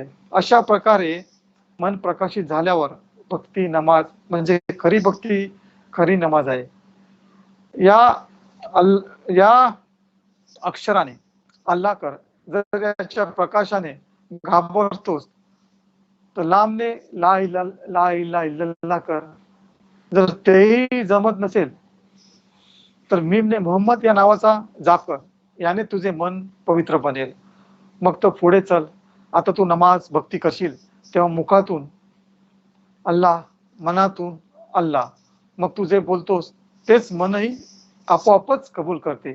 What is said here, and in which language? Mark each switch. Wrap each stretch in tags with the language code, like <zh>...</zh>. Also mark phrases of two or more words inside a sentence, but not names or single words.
<mr>अशा प्रकारे मन प्रकाशित झाल्यावर भक्ती नमाज म्हणजे खरी भक्ती, खरी नमाज आहे. या अक्षराने अल्लाह कर, जर याच्या प्रकाशाने घाबरतोस तर लांबने</mr> <ar>لا إله إلا الله</ar> <mr>कर. जर तेही जमत नसेल तर मीमने मोहम्मद या नावाचा जाप कर, याने तुझे मन पवित्र बनेल. मग तो पुढे चल. आता तू नमाज भक्ती करशील तेव्हा मुखातून अल्लाह, मनातून अल्लाह, मग तू जे बोलतोस तेच मनही आपोआपच कबूल करते.</mr>